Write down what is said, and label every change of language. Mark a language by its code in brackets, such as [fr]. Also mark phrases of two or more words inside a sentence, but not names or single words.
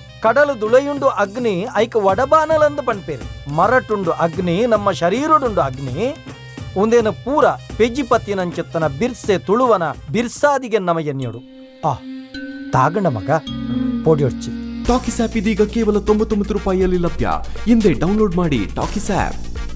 [tcy] ಕಡಲು ದುಳೆಯುಂಡು ಅಗ್ನಿ ಐಕ ವಡಬಾನಲಂದು ಪನ್ಪೇರೆ. ಮರಟುಂಡು ಅಗ್ನಿ ನಮ್ಮ ಶರೀರಡುಂಡು ಅಗ್ನಿ ಒಂದೇನು ಪೂರ ಪೆಜ್ಜಿಪತ್ತಿನಂಚಿತ್ತನ ಬಿರ್ಸೆ ತುಳುವನ ಬಿರ್ಸಾದಿಗೆ ನಮ ಎನ್ಯೋಡು. ಆ ತಾಗಂಡ ಮಗ ಪೋಡಿಯೊಡ್ಚಿ [kn] ಟಾಕಿಸ್ ಆಪ್ ಇದೀಗ ಕೇವಲ 99 ರೂಪಾಯಿಯಲ್ಲಿ ಲಭ್ಯ. ಹಿಂದೆ ಡೌನ್ಲೋಡ್ ಮಾಡಿ ಟಾಕಿಸ್ ಆಪ್.